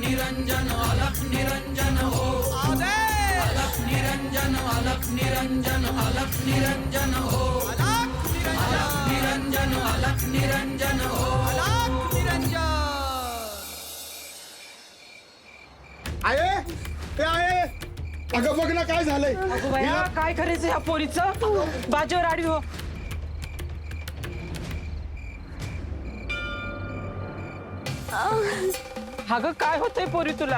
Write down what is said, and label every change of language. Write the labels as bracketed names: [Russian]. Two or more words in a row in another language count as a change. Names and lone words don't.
[Hindi] निरंजन अलख निरंजन हो अलख निरंजन अलख निरंजन अलख निरंजन हो अलख निरंजन अलख निरंजन हो [Marathi] आहे ते आहे. अगं बघ ना काय झालंय. भया काय करायचं ह्या पोरीचं बाजूवर आडवी हो. अगं काय होतंय पोरी तुला.